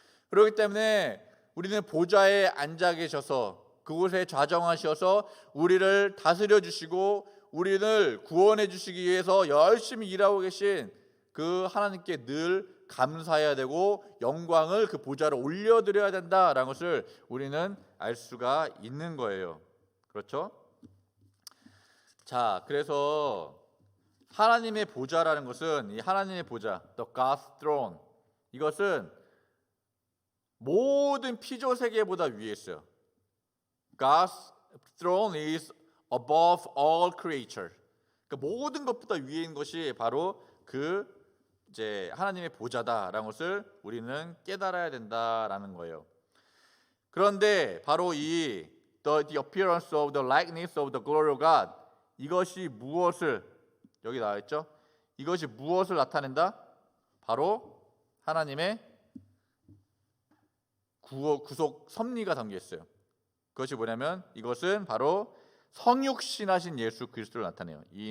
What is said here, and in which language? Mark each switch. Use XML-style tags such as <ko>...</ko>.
<ko>그렇기 때문에 우리는 보좌에 앉아 계셔서 그곳에 좌정하셔서 우리를 다스려 주시고 우리를 구원해 주시기 위해서 열심히 일하고 계신 그 하나님께 늘 감사해야 되고 영광을 그 보좌로 올려드려야 된다라는 것을 우리는 알 수가 있는 거예요. 그렇죠? 자, 그래서 하나님의 보좌라는 것은 이 하나님의 보좌,</ko> <en>the God's throne,</en> <ko>이것은 모든 피조 세계보다 위에 있어요.</ko> <en>God's throne is above all creature.</en> <ko>그러니까 모든 것보다 위에 있는 것이 바로 그 이제 하나님의 보좌다라는 것을 우리는 깨달아야 된다라는 거예요. 그런데 바로 이</ko> <en>the appearance of the likeness of the glory of God</en> <ko>이것이 무엇을 여기 나와 있죠? 이것이 무엇을 나타낸다? 바로 하나님의 구속 섭리가 담겨 있어요. 그것이 뭐냐면 이것은 바로 성육신하신 예수 그리스도를 나타내요.</ko>